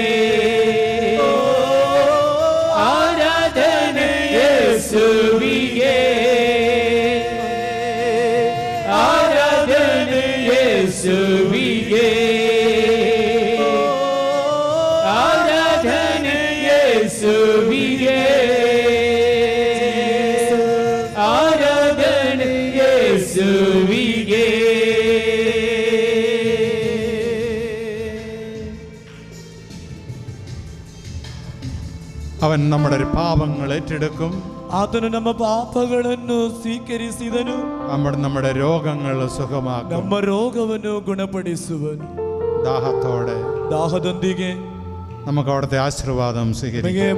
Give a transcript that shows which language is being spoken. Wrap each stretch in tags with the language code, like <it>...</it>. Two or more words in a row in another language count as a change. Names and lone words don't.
<kn>ಆರಾಧನೆ ಯೇಸುವಿಗೆ ಆರಾಧನೆ ಯೇಸುವಿಗೆ ಆರಾಧನೆ ಯೇಸುವಿಗೆ ಆರಾಧನೆ ಯೇಸುವಿಗೆ</kn> <ml>അവൻ നമ്മുടെ പാപങ്ങൾ ഏറ്റെടുക്കും.</ml> <kn>ಆತನು ನಮ್ಮ ಪಾಪಗಳನ್ನು ಸ್ವೀಕರಿಸಿದನು.</kn> <ml>നമ്മുടെ രോഗങ്ങൾ സുഖമാക്കും.</ml> <kn>ನಮ್ಮ ರೋಗವನ್ನು ಗುಣಪಡಿಸುವನು. ದಾಹದೊಂದಿಗೆ</kn> <ml>നമുക്ക് അവിടുത്തെ ആശീർവാദം സ്വീകരിക്കാം.</ml>